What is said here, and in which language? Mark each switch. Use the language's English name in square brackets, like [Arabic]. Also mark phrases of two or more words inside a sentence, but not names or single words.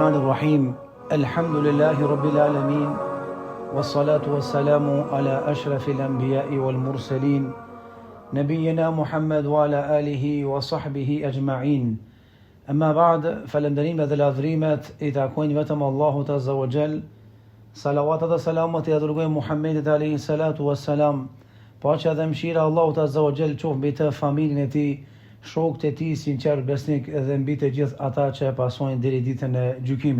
[Arabic] بسم الله الرحمن الرحيم. الحمد لله رب العالمين. والصلاة والسلام على أشرف الأنبياء والمرسلين. نبينا محمد وعلى آله وصحبه أجمعين. أما بعد, [Albanian] falënderimet dhe ladhrimet I takojnë vetëm Allahut [Arabic] عز وجل. [Albanian] Salawatat dhe salamat I dërgojmë Muhammedit [Arabic] عليه الصلاة والسلام. [Albanian] Paqja dhe mëshira Allahut [Arabic] عز وجل [Albanian] qoftë mbi të, familjen e tij, shokët e tij sinqer besnik dhe mbi të gjithë ata që e pasojnë deri ditën e gjykimit.